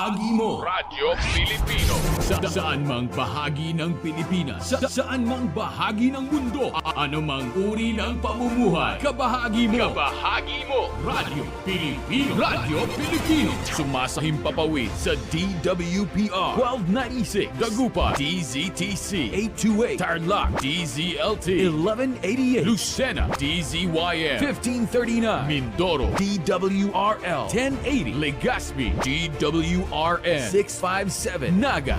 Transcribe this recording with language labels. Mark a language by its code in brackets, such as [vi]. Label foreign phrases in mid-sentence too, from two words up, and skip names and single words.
[tl] Kabahagi mo, Radyo Pilipino. Saan mang bahagi ng Pilipinas, saan mang bahagi ng mundo, anumang uri ng pamumuhay, kabahagi mo. Kabahagi mo, Radyo Pilipino. Radyo Pilipino. Sumasahim papawid sa DWPR 1296, Dagupan, DZTC 828, Tarlac, DZLT 1188, Lucena, DZYM 1539, Mindoro, DWRL 1080, Legazpi, DWRN 657, Naga,